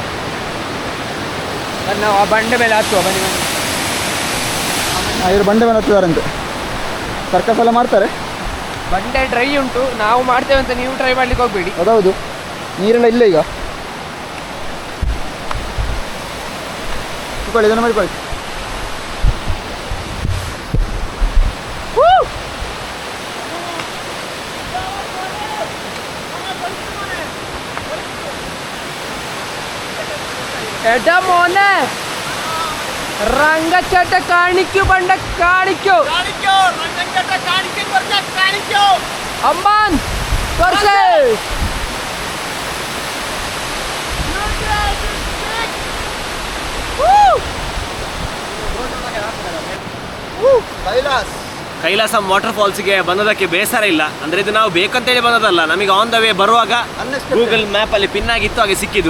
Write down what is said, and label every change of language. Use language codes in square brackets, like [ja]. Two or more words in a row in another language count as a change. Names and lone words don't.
[kn] ನಾವು ಆ ಬಂಡೆ ಮೇಲೆ ಹತ್ತುವ ಬನ್ನಿ ಬನ್ನಿ. ಇವರು ಬಂಡೆ ಮೇಲೆ ಹತ್ತಿದಾರಂತೆ. ಸರ್ಕಸ್ ಎಲ್ಲ ಮಾಡ್ತಾರೆ. ಬಂಡೆ ಡ್ರೈ ಉಂಟು, ನಾವು ಮಾಡ್ತೇವೆ ಅಂತ ನೀವು ಟ್ರೈ ಮಾಡ್ಲಿಕ್ಕೆ ಹೋಗ್ಬೇಡಿ. ಅದೌದು, ನೀರೆಲ್ಲ ಇಲ್ಲ ಈಗ. ಇಟ್ಕೊಳ್ಳಿ, ಇದನ್ನು ಮಾಡಿಕೊಳ್ಳಿ. [ml] എട മോനെ രംഗച്ചേട്ട കാണിക്കൂ, പണ്ട കാണിക്കൂ അമ്മാൻ കുറച്ച് [kn] ಕೈಲಾಸಂ ವಾಟರ್ ಫಾಲ್ಸ್ಗೆ ಬಂದದಕ್ಕೆ ಬೇಸರ ಇಲ್ಲ. ಅಂದರೆ ಇದು ನಾವು ಬೇಕಂತೇಳಿ ಬಂದದಲ್ಲ, ನಮಗೆ [en] on the way [kn] ಬರುವಾಗ ಗೂಗಲ್ ಮ್ಯಾಪಲ್ಲಿ ಪಿನ್ ಆಗಿತ್ತು, ಹಾಗೆ ಸಿಕ್ಕಿದ್ದು.